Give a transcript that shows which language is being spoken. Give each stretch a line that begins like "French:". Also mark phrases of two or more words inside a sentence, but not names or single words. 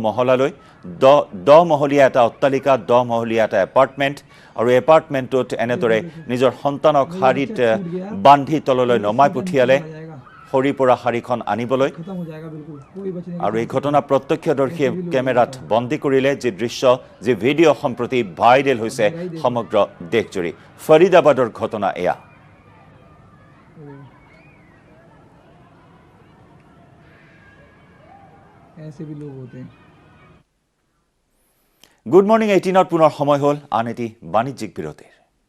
Assamese: মহলালৈ 10 মহলীয়া এটা অট্টালিকা 10 মহলীয়া এটা এপাৰ্টমেণ্ট আৰু এপাৰ্টমেণ্টটোত এনেদৰে নিজৰ সন্তানক শাৰীত বান্ধি তললৈ নমাই পঠিয়ালে সৰি পৰা শাৰীখন আনিবলৈ আৰু এই ঘটনা প্ৰত্যক্ষদৰ্শীয়ে কেমেৰাত বন্দী কৰিলে যি দৃশ্য যি ভিডিঅ' সম্প্ৰতি ভাইৰেল হৈছে সমগ্ৰ দেশজুৰি ফৰিদাবাদৰ ঘটনা এয়া
Hindi: ऐसे भी लोग होते हैं।
English: Good morning
Assamese: 18 পুনৰ সময় হ'ল আন এটি বাণিজ্যিক বিৰতিৰ।